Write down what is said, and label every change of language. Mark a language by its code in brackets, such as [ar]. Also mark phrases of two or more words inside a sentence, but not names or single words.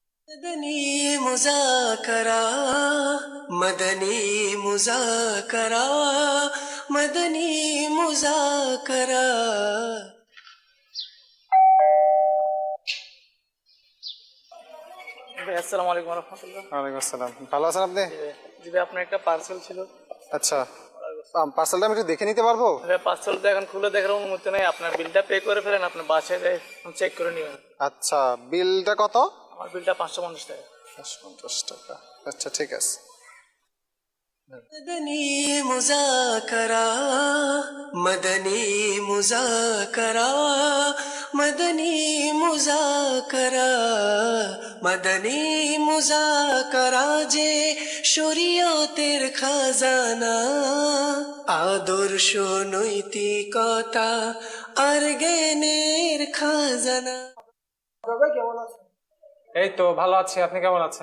[ur] مدنی مذاکرہ مدنی مذاکرہ مدنی مذاکرہ. [bn] ভাই [ar] السلام عليكم رحمة الله. وعليكم السلام. [bn] ভালো আছেন আপনি? জি ভাই, আপনার একটা পার্সেল ছিল. আচ্ছা, পার্সেলটা আমি একটু দেখে নিতে পারবো? ভাই পার্সেলটা এখন খুলে দেখার অনুমতি নেই. আপনার বিলটা পে করে ফেলেন, আপনার বাসায় চেক করে নেবেন. আচ্ছা, বিলটা কত? আমার বিলটা 550 টাকা. 550 টাকা. আচ্ছা ঠিক আছে. [ur] مدنی مذاکرہ مدنی مذاکرہ مدنی مذاکرہ مدنী [bn] মুজাকারা যে শরীয়তের খাজানা, আদর্শ নৈতিকতা আর জ্ঞানের খাজানা. কেমন আছেন? এই তো ভালো আছি, আপনি কেমন আছেন?